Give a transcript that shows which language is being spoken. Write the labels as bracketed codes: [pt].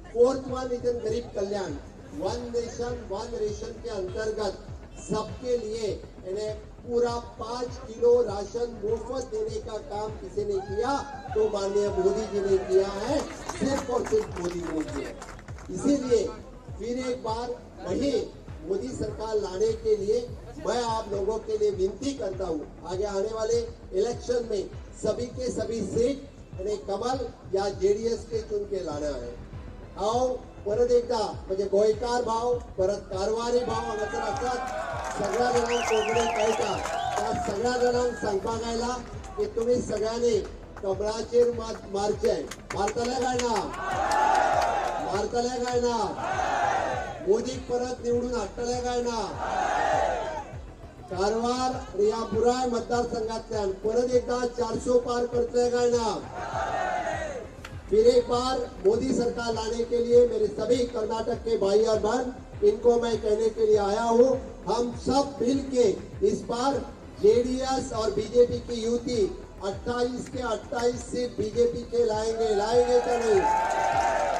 [en] fourth one is [hi] गरीब कल्याण, one nation one ration के अंतर्गत सबके लिए इन्हें पूरा 5 किलो राशन मुफ्त देने का काम किसी ने किया तो माननीय मोदी जी ने किया है, सिर्फ और सिर्फ मोदी जी ने किया। इसीलिए फिर एक बार वही मोदी सरकार लाने के लिए मैं आप लोगों के लिए विनती करता हूँ, आगे आने वाले इलेक्शन में सभी के सभी सीट इन्हें कमल या जेडीएस के चुन के लाना है। [gom] आओ परत एकदा म्हणजे गोयकार भाव, परत कारवारी भाव हांगासर आसात। सगळ्या जणांक कोंकणी कळटा, त्या सगळ्या जणांक सांगपाक आयला की तुम्ही सगळ्यांनी कमळाचेर मारचें। मारतले काय ना? मारतले काय ना? मोदीक परत निवडून हाडटले काय ना? कारवार या बुराय मतदारसंघातल्यान परत एकदा 400 पार करतले काय ना? [hi] फिर एक बार मोदी सरकार लाने के लिए मेरे सभी कर्नाटक के भाई और बहन, इनको मैं कहने के लिए आया हूँ, हम सब मिलके इस बार जेडीएस और बीजेपी की युति 28 के 28 सीट बीजेपी के लाएंगे क्या नहीं?